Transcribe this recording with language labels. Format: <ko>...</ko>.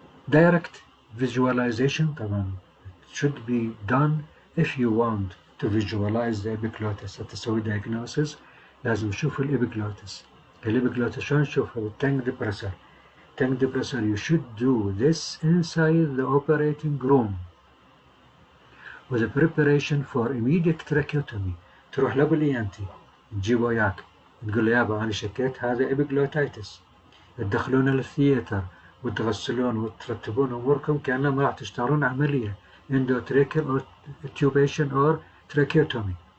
<en>direct visualization طبعا should be done if you want to visualize the epiglottis.</en> <ar>تسوي diagnosis لازم نشوف الإبيجلوتس شلون نشوفها بالتنج depressor.</ar> <en>You should do this inside the operating room with the preparation for immediate tracheotomy.</en> <ar>تروح لابو الإيانتي تجيبه وياك تقول له يابا أنا شكيت هذا إبيجلوتايتس، تدخلونه للثياتر وتغسلون وترتبون أموركم كأنما راح تشتغلون عملية</ar> <en>endotracheal or tubation or tracheotomy.</en>